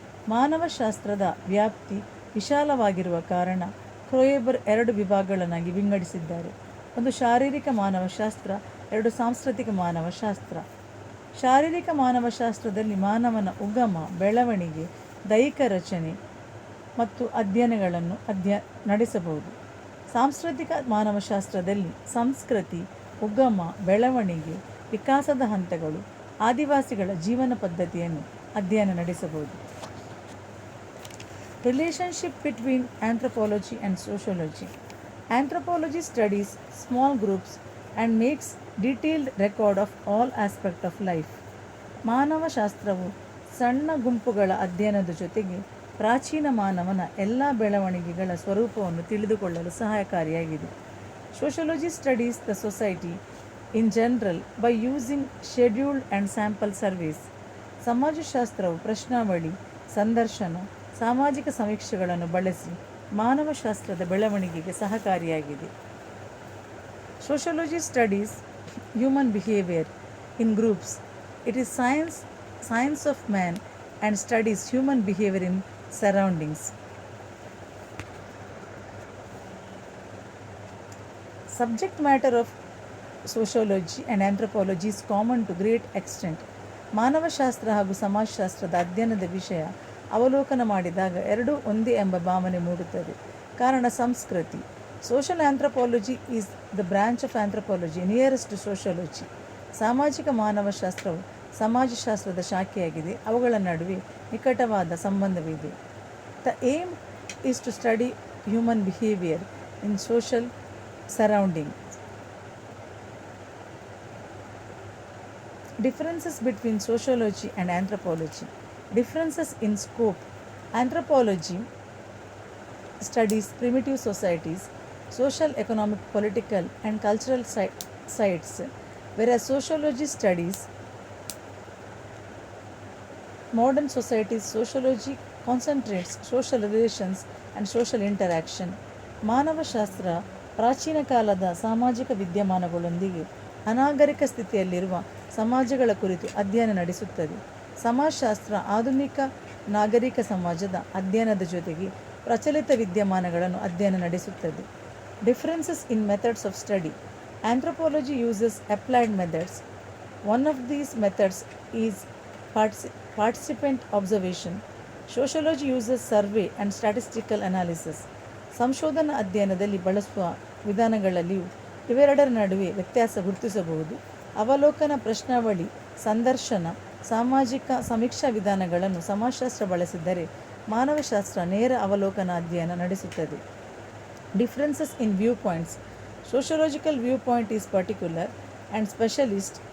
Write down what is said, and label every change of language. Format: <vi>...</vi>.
<kn>ಮಾನವಶಾಸ್ತ್ರದ ವ್ಯಾಪ್ತಿ ವಿಶಾಲವಾಗಿರುವ ಕಾರಣ ಕ್ರೋಯೆಬರ್ ಎರಡು ವಿಭಾಗಗಳನ್ನಾಗಿ ವಿಂಗಡಿಸಿದ್ದಾರೆ. ಒಂದು ಶಾರೀರಿಕ ಮಾನವಶಾಸ್ತ್ರ, ಎರಡು ಸಾಂಸ್ಕೃತಿಕ ಮಾನವಶಾಸ್ತ್ರ. ಶಾರೀರಿಕ ಮಾನವಶಾಸ್ತ್ರದಲ್ಲಿ ಮಾನವನ ಉಗಮ, ಬೆಳವಣಿಗೆ, ದೈಹಿಕ ರಚನೆ ಮತ್ತು ಅಧ್ಯಯನಗಳನ್ನು ನಡೆಸಬಹುದು. ಸಾಂಸ್ಕೃತಿಕ ಮಾನವಶಾಸ್ತ್ರದಲ್ಲಿ ಸಂಸ್ಕೃತಿ, ಉಗಮ, ಬೆಳವಣಿಗೆ, ವಿಕಾಸದ ಹಂತಗಳು, ಆದಿವಾಸಿಗಳ ಜೀವನ ಪದ್ಧತಿಯನ್ನು ಅಧ್ಯಯನ ನಡೆಸಬಹುದು.</kn> <en>Relationship between anthropology and sociology. Anthropology studies small groups and makes detailed record of all aspects of life.</en> <kn>ಮಾನವಶಾಸ್ತ್ರವು ಸಣ್ಣ ಗುಂಪುಗಳ ಅಧ್ಯಯನದ ಜೊತೆಗೆ ಪ್ರಾಚೀನ ಮಾನವನ ಎಲ್ಲ ಬೆಳವಣಿಗೆಗಳ ಸ್ವರೂಪವನ್ನು ತಿಳಿದುಕೊಳ್ಳಲು ಸಹಾಯಕಾರಿಯಾಗಿದೆ.</kn> <en>Sociology studies the society in general by using scheduled and sample surveys.</en> <kn>ಸಮಾಜಶಾಸ್ತ್ರವು ಪ್ರಶ್ನಾವಳಿ, ಸಂದರ್ಶನ, ಸಾಮಾಜಿಕ ಸಮೀಕ್ಷೆಗಳನ್ನು ಬಳಸಿ ಮಾನವಶಾಸ್ತ್ರದ ಬೆಳವಣಿಗೆಗೆ ಸಹಕಾರಿಯಾಗಿದೆ.</kn> <en>Sociology studies human behavior in groups. It is science of man and studies human behavior in surroundings. Subject matter of sociology and anthropology is common to great extent.</en> <kn>ಮಾನವಶಾಸ್ತ್ರ ಹಾಗೂ ಸಮಾಜಶಾಸ್ತ್ರದ ಅಧ್ಯಯನದ ವಿಷಯ ಅವಲೋಕನ ಮಾಡಿದಾಗ ಎರಡೂ ಒಂದೇ ಎಂಬ ಭಾವನೆ ಮೂಡುತ್ತದೆ. ಕಾರಣ ಸಂಸ್ಕೃತಿ.</kn> <en>Social anthropology is the branch of anthropology nearest to sociology.</en> <kn>ಸಾಮಾಜಿಕ ಮಾನವಶಾಸ್ತ್ರವು ಸಮಾಜಶಾಸ್ತ್ರದ ಶಾಖೆಯಾಗಿದೆ. ಅವುಗಳ ನಡುವೆ ನಿಕಟವಾದ ಸಂಬಂಧವಿದೆ.</kn> <en>The aim is to study human behavior in social surrounding. Differences between sociology and anthropology. Differences in scope. Anthropology studies primitive societies, social, economic, political, and cultural sites, whereas sociology studies modern societies. Sociology concentrates social relations and social interaction.</en> <kn>ಮಾನವಶಾಸ್ತ್ರ ಪ್ರಾಚೀನ ಕಾಲದ ಸಾಮಾಜಿಕ ವಿದ್ಯಮಾನಗಳೊಂದಿಗೆ ಅನಾಗರಿಕ ಸ್ಥಿತಿಯಲ್ಲಿರುವ ಸಮಾಜಗಳ ಕುರಿತು ಅಧ್ಯಯನ ನಡೆಸುತ್ತದೆ. ಸಮಾಜಶಾಸ್ತ್ರ ಆಧುನಿಕ ನಾಗರಿಕ ಸಮಾಜದ ಅಧ್ಯಯನದ ಜೊತೆಗೆ ಪ್ರಚಲಿತ ವಿದ್ಯಮಾನಗಳನ್ನು ಅಧ್ಯಯನ ನಡೆಸುತ್ತದೆ.</kn> <en>Differences in methods of study. Anthropology uses applied methods. One of these methods is participant observation. Sociology uses survey and statistical analysis.</en> <kn>ಸಂಶೋಧನಾ ಅಧ್ಯಯನದಲ್ಲಿ ಬಳಸುವ ವಿಧಾನಗಳಲ್ಲಿಯೂ ಇವೆರಡರ ನಡುವೆ ವ್ಯತ್ಯಾಸ ಗುರುತಿಸಬಹುದು. ಅವಲೋಕನ, ಪ್ರಶ್ನಾವಳಿ, ಸಂದರ್ಶನ, ಸಾಮಾಜಿಕ ಸಮೀಕ್ಷಾ ವಿಧಾನಗಳನ್ನು ಸಮಾಜಶಾಸ್ತ್ರ ಬಳಸಿದ್ದರೆ ಮಾನವಶಾಸ್ತ್ರ ನೇರ ಅವಲೋಕನ ಅಧ್ಯಯನ ನಡೆಸುತ್ತದೆ.</kn> <en>Differences in view points. Sociological viewpoint is particular and specialist.</en>